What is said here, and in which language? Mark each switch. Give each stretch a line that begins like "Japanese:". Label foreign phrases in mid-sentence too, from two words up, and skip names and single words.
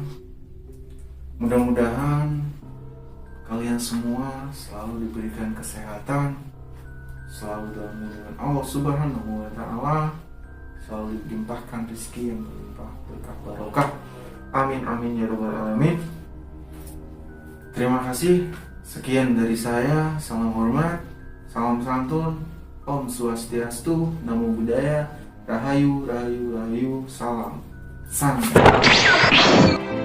Indonesian: Mudah-mudahan kalian semua selalu diberikan kesehatan, selalu dalam lindungan Allah
Arabic: سبحانه وتعالى,
Indonesian: selalu dilimpahkan rezeki yang berlimpah berkah barokah.
Arabic: آمين آمين يا رب العالمين.
Indonesian: Terima kasih. Sekian dari saya. Salam hormat, salam santun, Om Swastiastu, Namo Buddhaya, Rahayu, Rahayu, Rahayu, Salam. Salam.